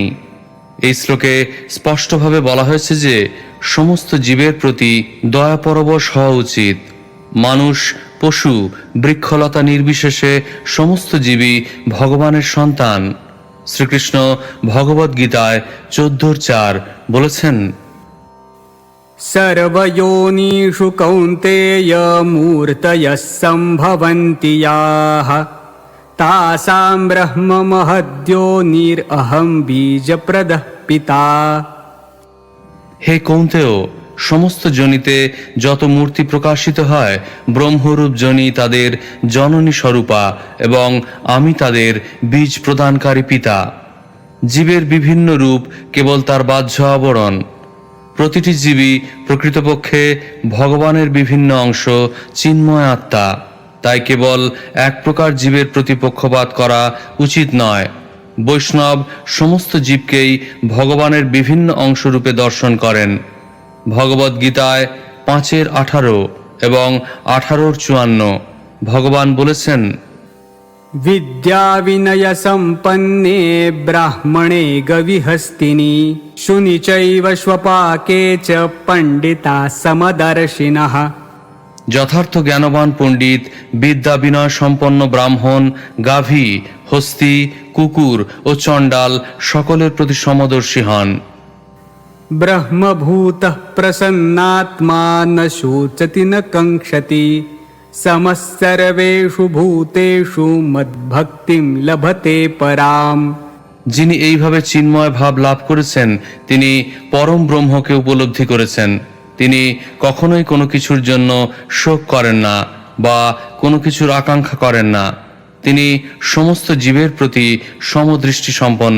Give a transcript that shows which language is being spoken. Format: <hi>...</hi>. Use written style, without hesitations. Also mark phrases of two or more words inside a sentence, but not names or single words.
<bn>এই শ্লোকে স্পষ্টভাবে বলা হয়েছে যে সমস্ত জীবের প্রতি দয়াপরবশ হওয়া উচিত। মানুষ, পশু, বৃক্ষলতা নির্বিশেষে সমস্ত জীবই ভগবানের সন্তান। শ্রীকৃষ্ণ ভগবদ গীতায় 14:4 বলেছেন,</bn> <sa>सर्वयोनिषु कौन्तेय मूर्तयः सम्भवन्ति याः तासां ब्रह्म महद्योनिरहं बीजप्रदः पिता।</sa> <bn>হে কৌন্তেয়, সমস্ত জনিতে যত মূর্তি প্রকাশিত হয়, ব্রহ্মরূপ জনি তাদের জননী স্বরূপা এবং আমি তাদের বীজ প্রদানকারী পিতা। জীবের বিভিন্ন রূপ কেবল তার বাহ্য আবরণ। প্রতিটি জীবই প্রকৃতপক্ষে ভগবানের বিভিন্ন অংশ, চিন্ময় আত্মা। তাই কেবল এক প্রকার জীবের প্রতি পক্ষপাত করা উচিত নয়। বৈষ্ণব সমস্ত জীবকেই ভগবানের বিভিন্ন অংশরূপে দর্শন করেন। ভগবদ গীতায় 5:18 এবং 18:54 ভগবান বলেছেন,</bn> <sa>विद्या विनय सम्पन्ने ब्राह्मणे गविहस्तिनि शुनि चैव स्वपाके च पंडिता समदर्शिनः।</sa> <bn>যথার্থ জ্ঞানবান পণ্ডিত, বিদ্যা বিনয় সম্পন্ন ব্রাহ্মণ, গাভী, হস্তি, কুকুর ও চণ্ডাল সকলের প্রতি সমদর্শী হন।</bn> <sa>ब्रह्मभूतः प्रसन्नात्मा न शोचति न कंक्षति समः सर्वेषु भूतेषु मद्भक्तिं लभते पराम।</sa> <bn>যিনি এইভাবে চিন্ময় ভাব লাভ করেছেন তিনি পরম ব্রহ্মকে উপলব্ধি করেছেন। তিনি কখনোই কোনো কিছুর জন্য শোক করেন না বা কোনো কিছুর আকাঙ্ক্ষা করেন না। তিনি সমস্ত জীবের প্রতি সমদৃষ্টি সম্পন্ন।</bn>